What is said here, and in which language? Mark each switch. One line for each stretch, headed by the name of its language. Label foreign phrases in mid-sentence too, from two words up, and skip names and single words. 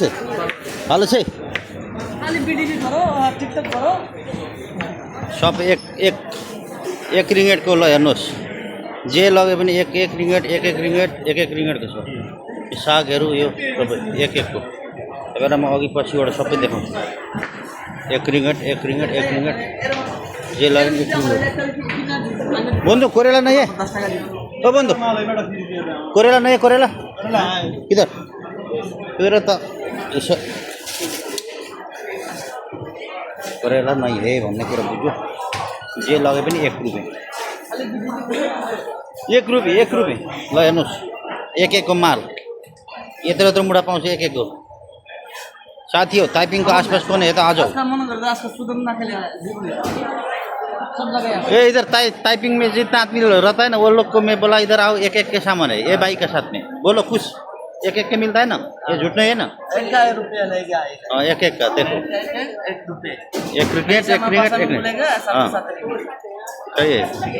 Nepali: हेलो छै सब एक रिङ्गेटको ल हेर्नुहोस्, जे लगे पनि एक रिङ्गेट एक रिङ्गेटको छ। सागहरू यो सबै एकको तपाईँलाई म अघि पछिबाट सबै देखाउँछु। एक रिङ्गेट जे लगे पनि एक रिङ्गेट।
Hindi: बन्धु कोरेला नहीं है? ओ बन्धु कोरेला नहीं है? कोरेला किधर इधर
Nepali: त यसो
Hindi: कोरेला नहीं है
Nepali: भन्ने कुरा बुझ्यो। जे लगे पनि एक रुपियाँ ल हेर्नुहोस्, एकको माल यत्रो मुढा पाउँछ एकको। साथी हो
Hindi: टाइपिंग को आसपास कौन है तो आ जाओ। ये इधर टाइपिंग में जितना आदमी रहता है ना, वो लोग को मैं बोला इधर आओ, एक के सामान है ये बाई के साथ में। बोलो कुछ एक के मिलता है ना, ये झूठ नहीं है ना? हाँ एक का देखो, एक रिंगेट हाँ सही है।